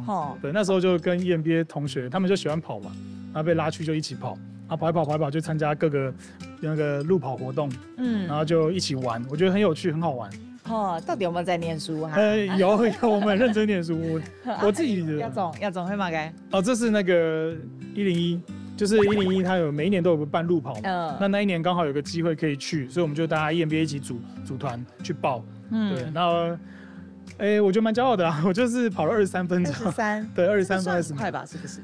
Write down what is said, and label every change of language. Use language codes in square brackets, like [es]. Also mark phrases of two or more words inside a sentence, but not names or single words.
[zh] 對，那時候就跟 EMBA 同學，他們就喜歡跑嘛，然後被拉去就一起跑，然後跑一跑就參加各個那個路跑活動，然後就一起玩，我覺得很有趣，很好玩。到底有沒有在念書啊？有，我們認真念書。我自己的亞總係嘛嘅？這是那個101。就是101它有每一年都有办路跑，那一年刚好有个机会可以去，所以我们就大家 EMBA 一起组团去报，对，然后。我觉得蛮骄傲的啊！我就是跑了23分钟，23，对，23分很快吧？是不是？